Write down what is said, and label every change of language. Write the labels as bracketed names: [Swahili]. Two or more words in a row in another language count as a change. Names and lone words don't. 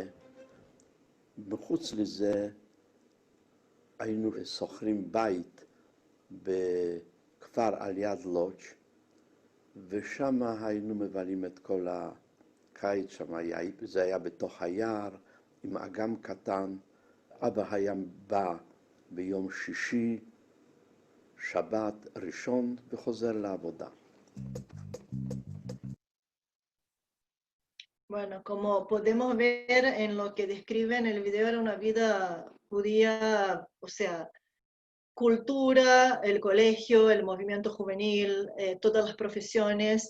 [Hebrew] מחוץ לזה היינו שוכרים בית בכפר על יד לודג', ושם היינו מבלים את כל הקיץ. זה היה בתוך היער עם אגם קטן. אבא היה בא ביום שישי, שבת, ראשון, וחוזר לעבודה. [Spanish] Bueno, como podemos ver en lo que describe en el video, era una vida judía, o sea, cultura, el colegio, el movimiento juvenil, todas las profesiones.